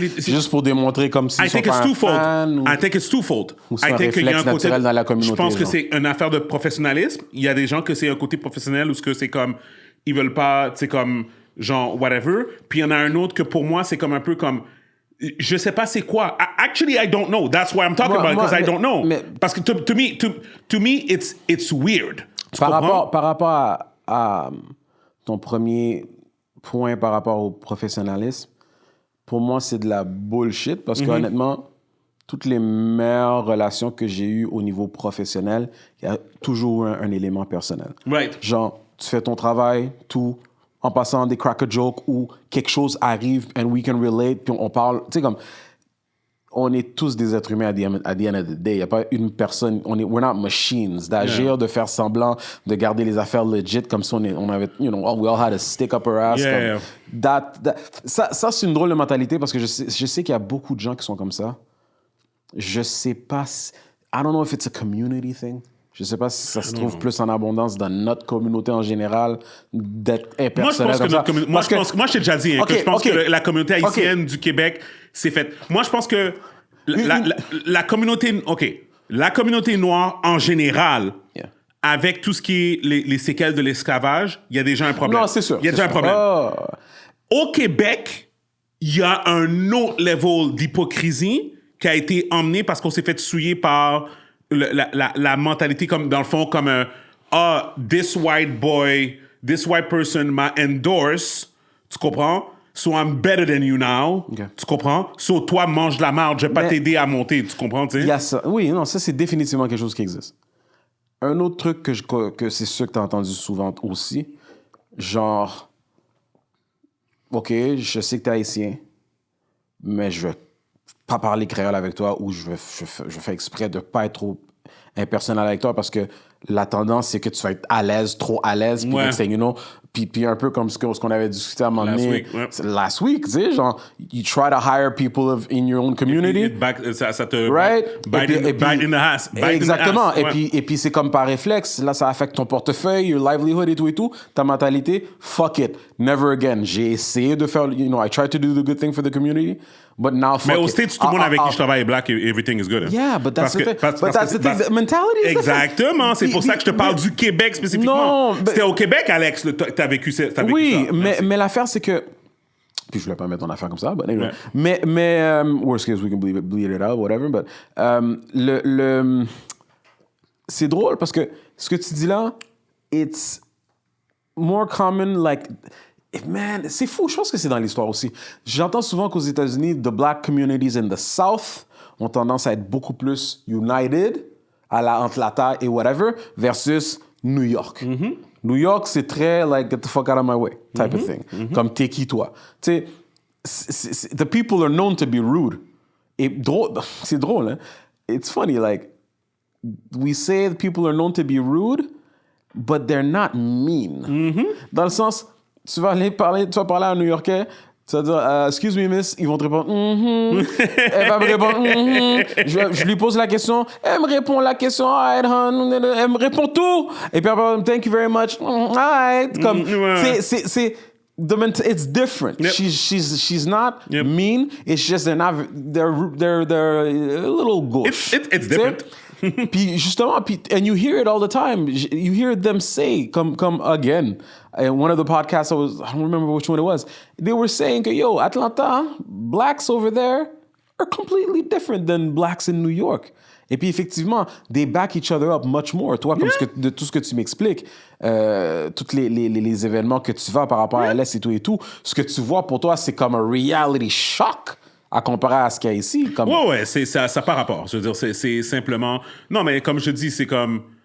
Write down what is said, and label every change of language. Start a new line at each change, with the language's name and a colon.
French: juste pour démontrer comme s'ils sont pas un fan?
English: I think it's twofold.
French: Ou c'est un réflexe naturel dans la communauté, Je pense que genre. c'est une affaire de professionnalisme. Il y a des gens que c'est un côté professionnel ou ce que c'est comme... Ils veulent pas, tu sais, comme... Genre, whatever. Puis il y en a un autre que pour moi, c'est comme un peu comme... Je sais pas c'est quoi.
English: Actually, I don't know. That's why I'm talking about it, because I don't know.
French: Parce que
English: to me, it's weird.
French: Par rapport à ton premier point par rapport au professionnalisme, pour moi, c'est de la bullshit parce que honnêtement, toutes les meilleures relations que j'ai eues au niveau professionnel, il y a toujours un élément personnel.
English: Right.
French: Genre, tu fais ton travail, tout, en passant des crack a joke ou quelque chose arrive
English: and we can relate,
French: puis on parle, tu sais, comme, on est tous des êtres humains
English: at the end of the day.
French: Il n'y a pas une personne,
English: we're not machines.
French: D'agir, de faire semblant, de garder les affaires legit comme si on avait,
English: we all had a stick up our ass. Yeah.
French: Ça, c'est une drôle de mentalité parce que je sais qu'il y a beaucoup de gens qui sont comme ça. Je sais pas
English: I don't know if it's a community thing.
French: Je sais pas si ça se trouve plus en abondance dans notre communauté en général d'être impersonnel comme ça. Moi, je t'ai déjà dit que je pense que la communauté haïtienne du Québec, c'est fait. Moi, je pense que la communauté... La communauté noire, en général, avec tout ce qui est les séquelles de l'esclavage, il y a déjà un problème. Non, c'est sûr. Il y a déjà un problème. Au Québec, il y a un autre level d'hypocrisie qui a été emmené parce qu'on s'est fait souiller par... La mentalité, comme dans le fond, comme
English: this white person
French: m'a endorse, tu comprends?
English: So I'm better than you now,
French: tu comprends? So toi, mange de la marde, je vais pas t'aider à monter, tu comprends? Il y a ça. Oui, non, ça c'est définitivement quelque chose qui existe. Un autre truc que c'est sûr que tu as entendu souvent aussi, genre, OK, je sais que tu es haïtien, mais je vais pas parler créole avec toi ou je fais exprès de pas être trop impersonnel avec toi parce que la tendance, c'est que tu vas être à l'aise, trop à l'aise, puis un peu comme ce qu'on avait discuté à un moment donné.
English: Last week,
French: tu sais, genre,
English: you try to hire people in your own community.
French: Ça te...
English: Right? Bite in the ass.
French: Exactement. Et puis c'est comme par réflexe. Là, ça affecte ton portefeuille,
English: your livelihood
French: et tout. Ta mentalité,
English: fuck it. Never again.
French: J'ai essayé de faire,
English: I tried to do the good thing for the community, but now fuck it.
French: Mais au States, tout le monde avec qui je travaille est black et
English: everything is good. Yeah, but that's the thing. But that's the thing. The mentality is
French: exactement. C'est pour ça que je te parle du Québec spécifiquement. Non, c'était au Québec, Alex, t'as vécu ça. Oui, mais l'affaire, c'est que... Puis je voulais pas mettre ton affaire comme ça,
English: but anyway.
French: Mais
English: worst case, we can bleed it out,
French: whatever, but c'est drôle parce que ce que tu dis là,
English: it's more common,
French: like... Man, c'est fou. Je pense que c'est dans l'histoire aussi. J'entends souvent qu'aux États-Unis,
English: the black communities in the South
French: ont tendance à être beaucoup plus united entre la taille et whatever versus New York.
English: Mm-hmm. New York,
French: c'est très
English: like, get the fuck out of my way type of thing. Mm-hmm.
French: Comme t'es qui, toi? Tu sais,
English: the people are known to be rude.
French: Et c'est drôle, hein?
English: It's funny, like, we say people are known to be rude, but they're not mean.
French: Mm-hmm. Dans le sens... Tu vas parler à un New-Yorkais, tu vas dire
English: excuse me miss,
French: ils vont te répondre elle va me répondre je lui pose la question, elle me répond la question,
English: alright hon,
French: elle me répond tout et puis après
English: thank you very much, alright,
French: comme c'est
English: it's different. Yep. She's not mean, it's just they're a little gauche. It's different.
French: Puis justement,
English: and you hear it all the time. You hear them say, come again. In one of the podcasts, I don't remember which one it was. They were saying, yo, Atlanta, blacks over there are completely different than blacks in New York.
French: Et puis effectivement,
English: they back each other up much more.
French: Toi, comme de tout ce que tu m'expliques, tous les événements que tu vas par rapport à LS et tout, ce que tu vois pour toi, c'est comme un reality shock. À comparer à ce qu'il y a ici. Comme... Ouais, c'est ça par rapport. Je veux dire, c'est simplement... Non, mais comme je dis, c'est comme...